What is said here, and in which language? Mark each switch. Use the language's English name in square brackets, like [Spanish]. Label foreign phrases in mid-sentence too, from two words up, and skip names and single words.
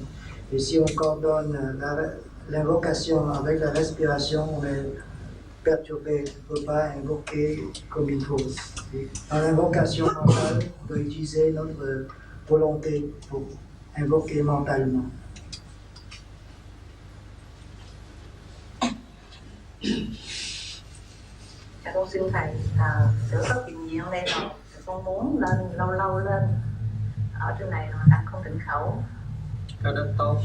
[French] Et si on coordonne l'invocation avec la respiration, on est perturbé, tu ne peux pas invoquer comme il faut. Dans l'invocation mentale, on doit utiliser notre volonté pour invoquer mentalement. [Vietnamese] Con xin thầy sửa có kinh nghiệm đây rồi, con muốn lên lâu lâu lên ở trên này rồi đặt con tịnh khẩu. Cái đó tốt.